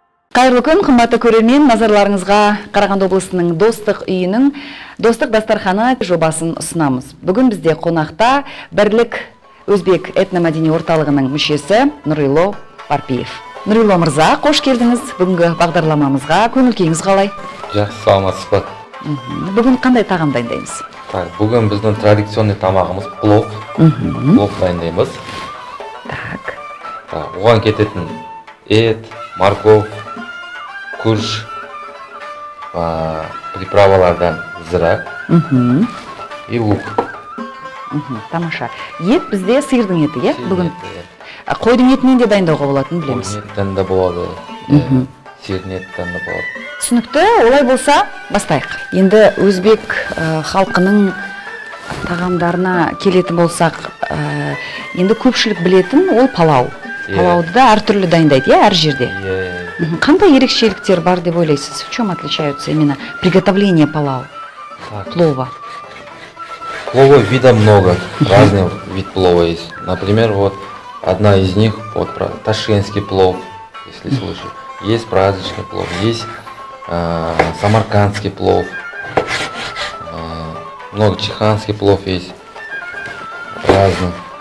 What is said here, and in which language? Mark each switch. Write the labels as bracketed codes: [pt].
[ky] Кайырлы күн, кымбаттуу көрөрмен, назарларыңызга Караганды облусунун Достук үйүнүн Достук дастарханы жобасын [kk] ұсынамыз. Бүгін бізде қонақта Бірлік Өзбек этномәдени орталығының мүшесі Нурило Парпиев. Нурило мырза, қош келдіңіз. Бүгінгі бағдарламамызға көңіл-күйіңіз қалай? Жақсы, саламатсыз ба? Бүгін қандай тағам дайындаймыз? Бүгін біздің [ru] традиционный [kk] тамағымыз плов. Плов дайындаймыз. [ru] Так. [kk] Оған кететін ет, [ru] морковь, [kk] күріш, приправалардан зира [ru] и лук. [kk] Тамаша. Ет бізде сиырдың еті, е? Бүгін қойдың етінен де дайындауға болатынын білеміз. Қойдың еттен де болады, сиырдың еттен де болады. Түсінікті, олай болса, бастайық. Енді өзбек халқының тағамдарына келетін болсақ, енді көпшілік білетін ол палау. Палауды да әртүрлі дайындайды, әр жерде. Қандай ерекшеліктер бар деп ойлайсыз? [ru] В чем отличаются именно приготовление плова? Плова вида много, разный вид плова есть. Например, вот одна из них, вот ташкентский плов, если слышали. Есть праздничный плов, есть самаркандский плов, много чеханский плов есть, разный.